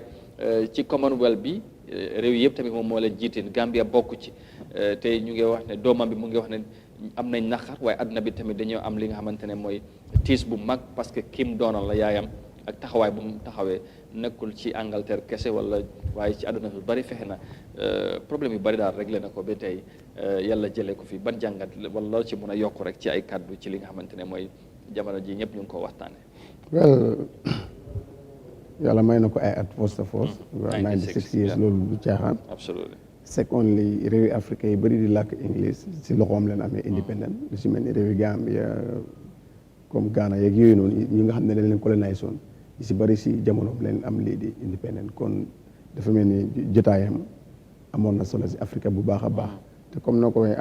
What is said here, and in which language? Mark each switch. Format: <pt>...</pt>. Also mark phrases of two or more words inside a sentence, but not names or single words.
<wo>ci Commonwealth bi réew yëpp tamit moom moo leen jiite Gambia bokk ci tey ñu ngi wax ne doomam bi mu ngi wax ne am nañ naqar waaye àdduna bi tamit dañoo am li nga xamante ne mooy tiis bu mag</wo> <fr>parce que</fr> <wo>kim doonal la yaayam ak taxawaay bu mu taxawee nekkul ci Angleterre kese wala waaye ci àdduna bi bari fexe na problème yu bari daal réglé na ko ba tey yàlla jëlee ko fi ban jàngat wala loo ci mën a yokk rek ci ay kàddu ci li nga xamante ne mooy jamono ji ñëpp ñu ngi ko waxtaanee. well yàlla may na ko ay at</wo> <en>first of all 96 years</en> <wo>loolu du caaxaan. absolutely. secondly réewi africain yi bëri di làkk English si loxoom leen amee independent lu si mel ni réewi Gambia comme Ghana yeeg yooyu noonu ñi nga xam ne dañ leen colonise woon yi si bëri si jamonoom leen am lii di independent kon dafa mel ni jotaayam amoon na solo si Afrique bu baax a baax te comme na ko waxee</wo>